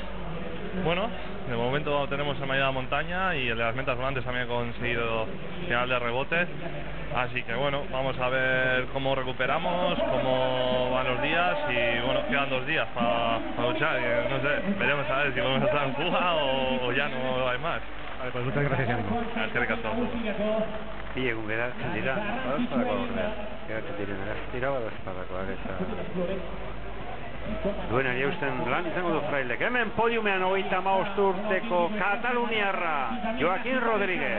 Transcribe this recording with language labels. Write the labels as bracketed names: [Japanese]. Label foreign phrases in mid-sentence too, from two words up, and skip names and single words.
[Spanish] Bueno, de momento tenemos el mayor de la montaña y el de las metas volantes también he conseguido final de rebote. Así que bueno, vamos a ver cómo recuperamos, cómo van los días y bueno, quedan 2 días para luchar. Y, no sé, veremos a ver si vamos a estar en fuga o ya no hay más. Vale, pues muchas gracias, ánimo. [Basque] Eskerrik asko. Bi egun geratzen dira, badazpadako ordea. Geratzen diren eraztira, badazpadakoak eta... Duenari eusten lan izango du Frailek. Hemen podiumean 35 urteko Kataluniarra, Joaquín Rodríguez.